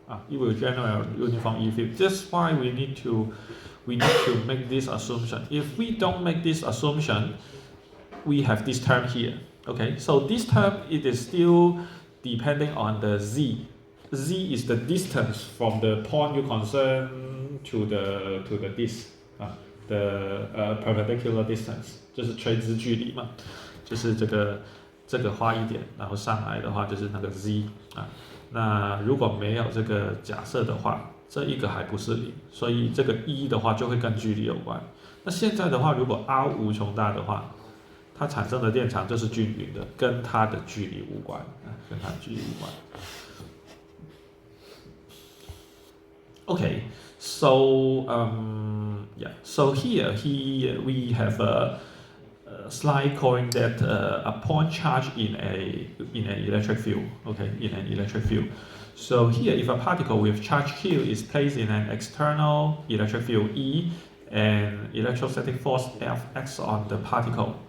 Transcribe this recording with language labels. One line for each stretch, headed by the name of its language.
English: It will generate a uniform E field. That's why we need to make this assumption. If we don't make this assumption, we have this term here. Okay, so this term, it is still depending on the z. Z is the distance from the point you concern to the disk. The perpendicular distance
Chinese: 就是垂直距离嘛，就是这个画一点，然后上来的话就是那个 z 那如果没有这个假设的话，这一个还不是零，所以这个一的话就会跟距离有关。那现在的话，如果 r 无穷大的话，它产生的电场就是均匀的，跟它的距离无关，跟它的距离无关。
English: Okay, so so here we have a slide calling that a point charge in an electric field. Okay, in an electric field. So here, if a particle with charge Q is placed in an external electric field E, and electrostatic force F acts on the particle.